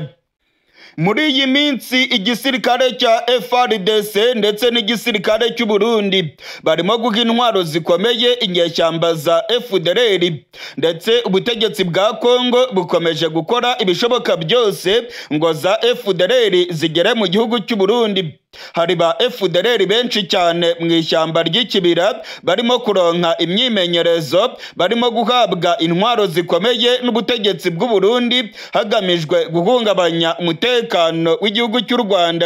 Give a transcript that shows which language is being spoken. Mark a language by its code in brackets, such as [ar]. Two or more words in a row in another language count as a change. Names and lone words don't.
[rw] Muri iyi minsi igisirikare cya FARDC ndetse n'igisirikare cy'u Burundi barimo guha intwaro zikomeye inyeshyamba za FDLR, ndetse ubutegetsi bwa Congo bukomeje gukora ibishoboka byose ngo za FDLR zigere mu gihugu cy'u Burundi. Hari ba FDLR benshi cyane mu ishyamba ry'ikibira barimo kuronka imyimenyerezo, barimo guhabwa intwaro zikomeye n'ubutegetsi bw'u Burundi hagamijwe guhungabanya umutekano w'igihugu cy'u Rwanda.